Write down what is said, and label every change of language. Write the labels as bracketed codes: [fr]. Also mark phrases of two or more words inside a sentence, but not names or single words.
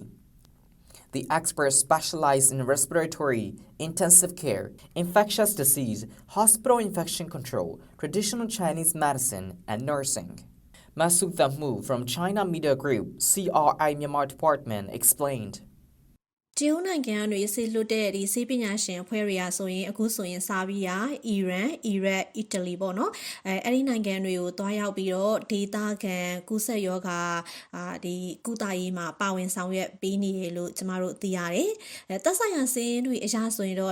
[en] The experts specialize in respiratory, intensive care, infectious disease, hospital infection control, traditional Chinese medicine, and nursing. Masu Thammu from China Media Group, CRI Myanmar Department, explained. [my] တရုတ်နိုင်ငံကနေဆေးလွတ်တဲ့ဒီဆေးပညာရှင်အဖွဲ့တွေကဆိုရင်အခုဆိုရင်စာဗီယာအီရန်အီရတ်အီတလီပေါ့နော်အဲ့ဒီနိုင်ငံတွေကိုတွားရောက်ပြီးတော့ဒေသခံကူးစက်ရောဂါဒီကုသရေးမှာပါဝင်ဆောင်ရွက်ပေးနေရလို့ကျမတို့သိရတယ်သက်ဆိုင်ရာဆေးတွေအရာဆိုရင်တော့